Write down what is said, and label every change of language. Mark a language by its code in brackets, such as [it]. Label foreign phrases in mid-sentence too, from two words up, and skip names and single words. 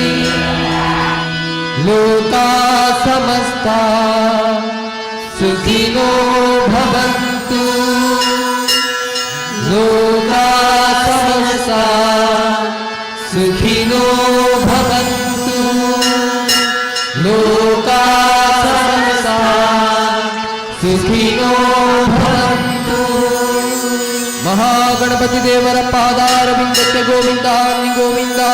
[sa] लोका समस्ता सुखिनो भवन्तु लोका समस्ता सुखिनो भवन्तु लोका समस्ता सुखिनो भवन्तु [kn] ಮಹಾಗಣಪತಿ ದೇವರ ಪಾದಾರವಿಂದಕ್ಕೆ ಗೋವಿಂದ ಗೋವಿಂದ